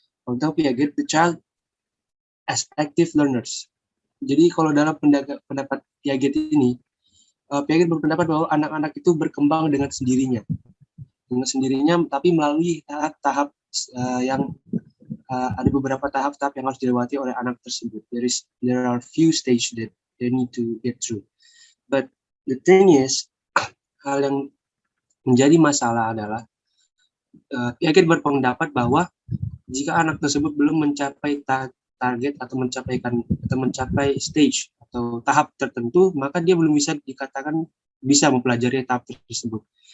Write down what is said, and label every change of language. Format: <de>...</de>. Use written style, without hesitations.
<id>Untuk</id> <en>Piaget, the child as active learners.</en> <id>Jadi kalau dalam pendapat Piaget ini, Piaget berpendapat bahwa anak-anak itu berkembang dengan sendirinya, tapi melalui tahap-tahap yang ada beberapa tahap-tahap yang harus dilewati oleh anak tersebut.</id> <en>There are few stages that they need to get through. But the thing is,</en> <id>hal yang menjadi masalah adalah Piaget berpendapat bahwa jika anak tersebut belum mencapai target atau mencapai stage atau tahap tertentu, maka dia belum bisa dikatakan bisa mempelajari tahap tersebut.</id>